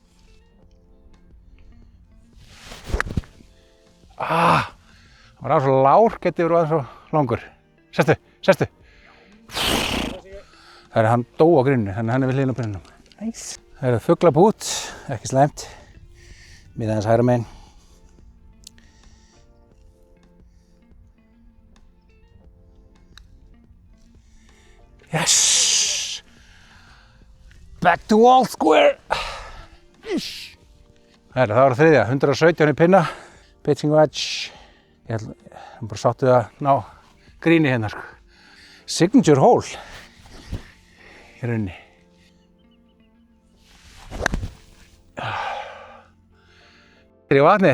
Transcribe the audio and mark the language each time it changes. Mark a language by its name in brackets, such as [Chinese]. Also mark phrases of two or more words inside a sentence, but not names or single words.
[Icelandic] Það var aðeins svo lár, getið verið aðeins svo langur. Sestu. Það er hann dó á grunni, þannig að hann er við hliðina á brunnum. [English] Nice. [Icelandic] Það er fuglabút, ekki slæmt. Miða aðeins hægra megin. [English] Yes! Back to wall square! [Icelandic] Það var þriðja, 117 í pinna. [English] Pitching wedge. [Icelandic] Ég er bara sátt við að ná gríni hérna. [English] Signature hole. [Icelandic] Í rauninni. Í vatni.